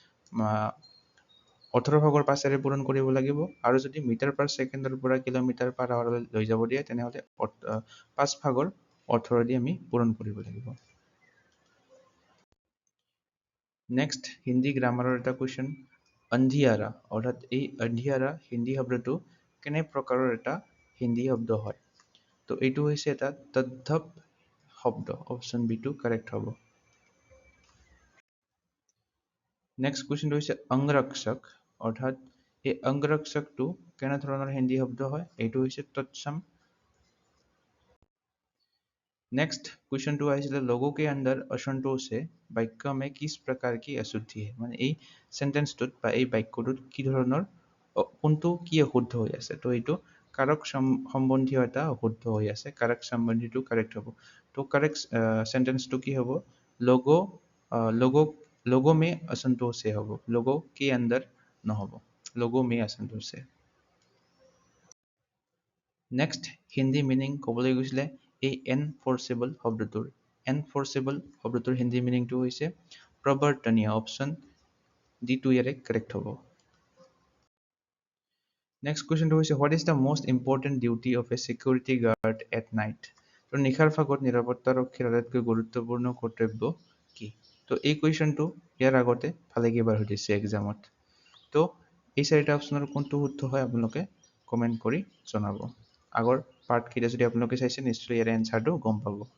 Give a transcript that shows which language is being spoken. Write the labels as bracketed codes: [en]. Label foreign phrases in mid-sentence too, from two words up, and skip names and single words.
[as] 18 ভাগৰ 5ৰে পূৰণ কৰিব লাগিব আৰু যদি [en] meter per second [as] পৰা [en] kilometer per hour [as] লৈ যাব দিয়ে তেনেহ'লে 5 ভাগৰ 18 দি আমি পূৰণ কৰিব লাগিব নেক্সট হিন্দী গ্ৰামাৰৰ এটা কুৱেশ্যন अंधियारा অৰ্থাৎ এই अंधियारा হিন্দী শব্দটো কেনে প্ৰকাৰৰ এটা হিন্দী শব্দ হয় তো এইটো হৈছে এটা তদ্ধব শব্দ অপশ্যন বি টো কাৰেক্ট হ'ব নেক্সট কুৱেশ্যনটো হৈছে अंगरक्षक অৰ্থাৎ এই अंगरक्षकটো কেনে ধৰণৰ হিন্দী শব্দ হয় এইটো হৈছে তৎসম [en] next question two [as] आइए [hi] लोगों के अंदर असंतोष है वाक्य में किस प्रकार की अशुद्धि है माने [as] এই সেন্টেন্সটোত বা এই বাক্যটোত কি ধৰণৰ কোনটো কি অশুদ্ধ হৈ আছে তো এইটো কাৰক সম্বন্ধীয় এটা অশুদ্ধ হৈ আছে কাৰক সম্বন্ধীয়টো কাৰেক্ট হ'ব তো [en] correct sentence [as] কি হ'ব [hi] लोगों लोगों लोगों में असंतोष है [as] হ'ব [hi] लोगों के अंदर [as] নহ'ব [hi] लोगों में असंतोष है [as] নেক্সট হিন্দী মিনিং ক'বলৈ গৈছিলে এই এনফৰ্চেবল শব্দটোৰ এনফৰ্চেবল শব্দটোৰ হিন্দী মিনিংটো হৈছে প্ৰৱৰ্তনীয় অপশ্যন ডি টো ইয়াৰে কাৰেক্ট হ'ব নেক্সট কুৱেশ্যনটো হৈছে [en] What is the most important duty of a security guard at night [as] তো নিশাৰ ভাগত নিৰাপত্তাৰক্ষীৰ আটাইতকৈ গুৰুত্বপূৰ্ণ কৰ্তব্য কি তো এই কুৱেশ্যনটো ইয়াৰ আগতে ভালেকেইবাৰ সুধিছে এক্সামত তো এই চাৰিটা অপশ্যনৰ কোনটো শুদ্ধ হয় আপোনালোকে কমেণ্ট কৰি জনাব আগৰ পাৰ্টকেইটা যদি আপোনালোকে চাইছে নিশ্চয় ইয়াৰ এনচাৰটো গম পাব